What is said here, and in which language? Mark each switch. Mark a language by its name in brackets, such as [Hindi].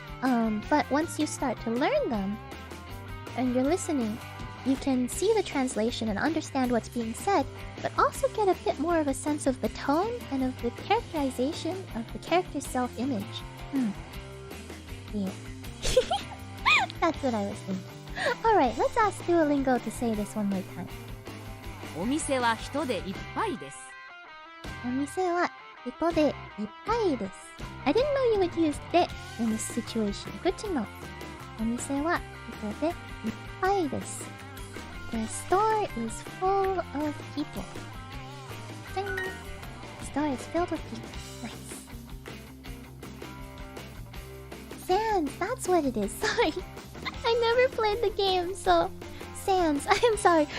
[English] But once you start to learn them, and you're listening, you can see the translation and understand what's being said, but also get a bit more of a sense of the tone and of the characterization of the character's self-image. Yeah. That's what I was thinking. Alright, let's ask Duolingo to say this one more time. [Japanese] お店は人でいっぱいです。お店は人でいっぱいです。 [English] I didn't know you would use で in this situation. Good to know. [Japanese] お店は人でいっぱいです。 [English] The store is full of people. Ding. The store is filled with people. Nice. Sans, that's what it is. Sorry. I never played the game, so... Sans. I'm sorry.